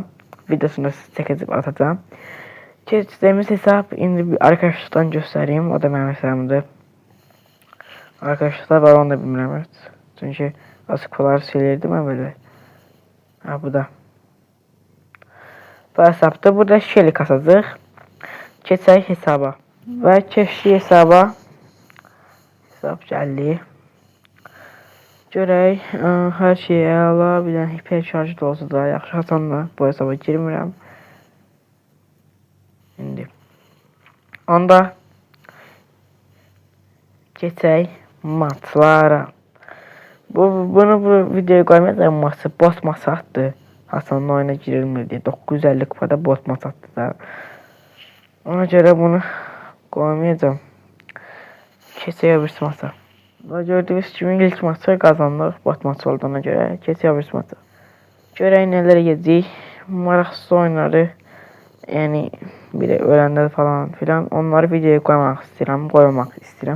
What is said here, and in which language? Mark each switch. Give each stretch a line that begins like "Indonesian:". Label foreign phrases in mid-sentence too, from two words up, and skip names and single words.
Azerbaijani: Videosunu çekəcəm atacağım. Keçdiyimiz hesab indi
Turkish: bir arkadaşlıktan göstereyim. O da benim hesabımdır.
Azerbaijani: Arkadaşlar var, onu da bilmirəm.
Turkish: Evet. Çünkü açık falan şeylerdi ben böyle. Ha, bu da.
Azerbaijani: Bu hesabda burada Shelly kasacaq. Keçək hesaba. Və keçdik hesaba. Hesab gəldi. Görək, hər şeyi əla, bir dənə hiper şarjı da olsa da yaxşı. Hasanla bu hesaba girmirəm. İndi. Onda keçək matlara. Bunu bu videoya qoymayacağım, matı bot matı atdı.
Turkish: Hasan'ın oyuna girilmir diye 950 kupada bot mat attı da. Ona göre bunu koymayacağım.
Azerbaijani: Keçək bir mata. Və gördüyünüz kimi ilk maçı qazanırıq. Bot maçı olduğuna görə keçək bir maça. Görək nələr edəcəyik. Maraqsız oyunları, yəni bir də öləndə falan filan onları videoya qoymaq istəyirəm.